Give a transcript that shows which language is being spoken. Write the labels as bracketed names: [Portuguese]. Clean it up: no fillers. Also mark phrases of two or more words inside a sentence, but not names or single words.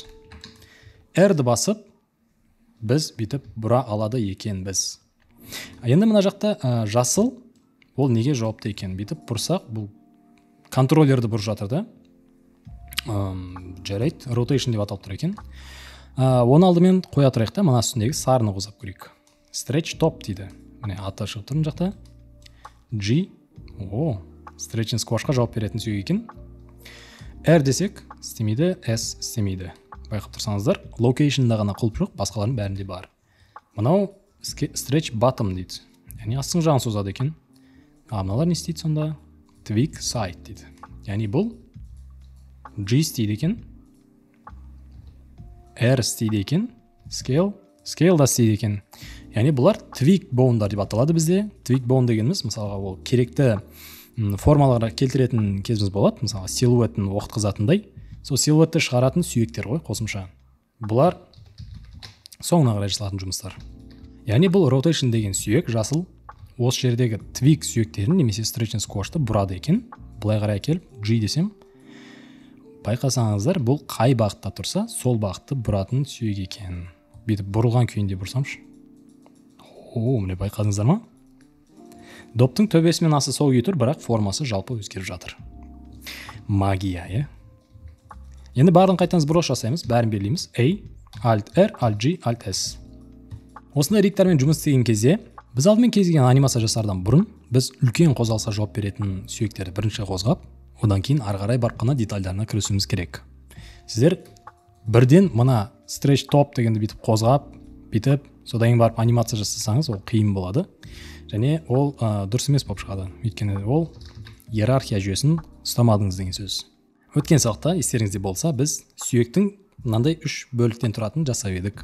[Kazakh] R-ді басып, біз бүйтіп бұра алады екен біз. Енді мына жақта жасыл, ол неге жауапты екен? Бүйтіп бұрсақ, бұл контроллерді бұрып жатыр да. Жарайды, rotation деп аталып тұр екен. Оны алдымен қоя тұрайық та, мына үстіндегі сарыны қозғап көрейік. [English] Stretch top дейді. [Kazakh] Міне аты шығып тұр жақта. G. [English] Stretch and squashқа [Kazakh] жауап беретін сүйек екен. R десек істемейді, S істемейді. Байқап тұрсаңыздар, локейшнда ғана құлып жоқ, басқалардың бәрінде бар. Мынау [English] stretch bottom [Kazakh] дейді. Яғни астың жағын созады екен. Мыналар не істейді сонда? [English] Tweak side [Kazakh] дейді. Яғни бұл G істейді екен. R істейді екен. Scale да істейді екен. Яғни бұлар [English] tweak bone'дар [Kazakh] деп аталады бізде. [English] Tweak bone [Kazakh] дегеніміз, мысалға ол керекті формаларға келтіретін кезіміз болады. Мысалға силуетін оқытқызатындай. Сол силуетті шығаратын сүйектер ғой, қосымша. Бұлар соңына қарай жасалатын жұмыстар. Яғни бұл rotation деген сүйек жасыл осы жердегі tweak сүйектерін немесе [English] stretch and squash'ты [Kazakh] бұрады екен. Бұлай қарай келіп G десем, байқасаңыздар, бұл қай бағытта тұрса, сол бағытты бұратын сүйек екен. Бүйтіп бұрылған күйінде бұрсамшы. Міне байқадыңыздар ма? Доптың төбесі мен асы сол күйі тұр, бірақ формасы жалпы өзгеріп жатыр. Магия, Енді барын қайтаңыз бұрыш жасаймыз, бәрін белгілейміз. [English] A, Alt R, Alt G, Alt S. [Kazakh] Осындай риктармен жұмыс істеген кезде, біз алдымен кез келген анимация жасардан бұрын, біз үлкен қозғалысқа жауап беретін сүйектерді бірінші қозғап, одан кейін ары қарай барып қана детальдарына кірісуіміз керек. Сіздер бірден мына [English] stretch top [Kazakh] дегенді бүйтіп қозғап, бүйтіп, содан кейін барып анимация жасасаңыз, ол қиын болады. Және ол дұрыс емес болып шығады. Өйткені ол иерархия жүйесін ұстамадыңыз деген сөз. Өткен сабақта естеріңізде болса, біз сүйектің мынандай 3 бөліктен тұратын жасап едік.